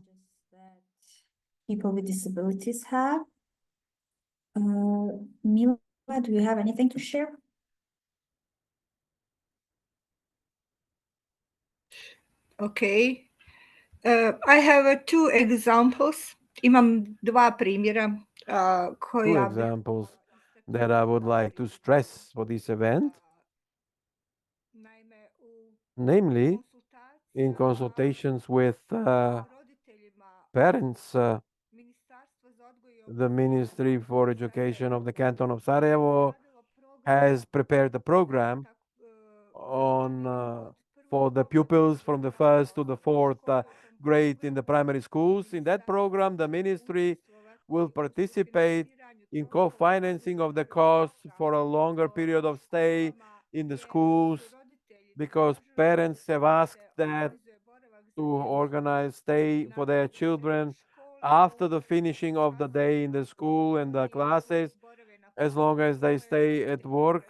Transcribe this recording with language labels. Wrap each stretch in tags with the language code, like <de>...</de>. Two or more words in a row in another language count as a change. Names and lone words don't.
<en>That people with disabilities have. Mila, do you have anything to share? Okay. I have two examples.</en> <bs>Imam dva primjera</bs> <en>Two</en> <bs>koja bih</bs> <en>examples that I would like to stress for this event,</en> <bs>naime u</bs> <en>namely in consultations with</en> <bs>roditeljima</bs> <en>parents,</en> <bs>Ministarstvo za odgoj i</bs> <en>the Ministry for Education of the Canton of Sarajevo</en> <bs>obradilo program</bs> <en>has prepared a program on for the pupils from the first to the fourth grade in the primary schools. In that program, the ministry will participate in co-financing of the costs for a longer period of stay in the schools, because parents have asked that to organize stay for their children after the finishing of the day in the school and the classes, as long as they stay at work.</en>